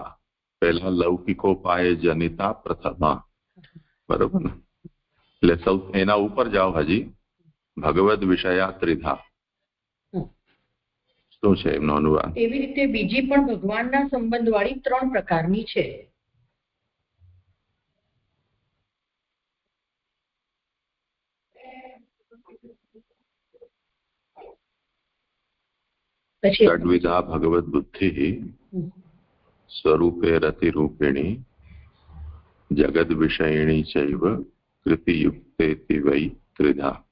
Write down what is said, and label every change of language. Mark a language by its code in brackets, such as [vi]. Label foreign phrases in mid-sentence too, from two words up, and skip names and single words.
[gu] પહેલા [sa] લૌકિકોપાય જનિતા પ્રથમા, [gu] બરોબર ને? એટલે સૌ એના ઉપર જાઓ. હજી [sa] ભગવદ વિષયા ત્રિધા [gu] શું છે એમનો અનુવાદ? એવી રીતે બીજી પણ ભગવાનના સંબંધ વાળી 3 પ્રકારની છે. [sa] षड्विधा भगवद बुद्धि स्वरूपे रतिरूपिणी जगद विषयिणी चैव कृति युक्तेति वै त्रिधा.